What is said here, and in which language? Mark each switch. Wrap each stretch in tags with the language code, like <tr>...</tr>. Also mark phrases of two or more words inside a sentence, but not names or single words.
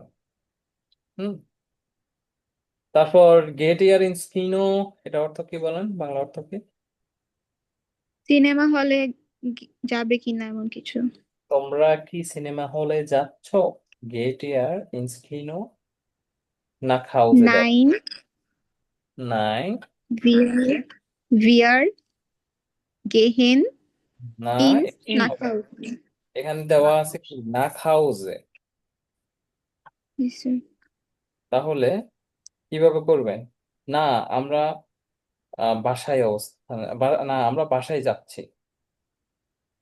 <bn>হুম, তারপর</bn> <de>Geht ihr ins Kino,</de> <bn>এটা অর্থ কি বলেন? বাংলা অর্থ কি? সিনেমা হলে যাবে কিনা এমন কিছু। তোমরা কি সিনেমা হলে যাচ্ছ?</bn> <de>Geht ihr ins Kino, nach Hause</de> <bn>দেওয়া?</bn> <de>নাইন।</de> <bn>নাই,</bn> <de>Wir, wir gehen</de> <bn>না,</bn> <de>ins ইন Nachhause.</de> <bn>এখানে দেওয়া আছে কি</bn> <de>nach Hause.</de> <bn>জি স্যার। তাহলে কিভাবে করবেন? না, আমরা বাসায় অবস্থান, না আমরা বাসায় যাচ্ছি।</bn>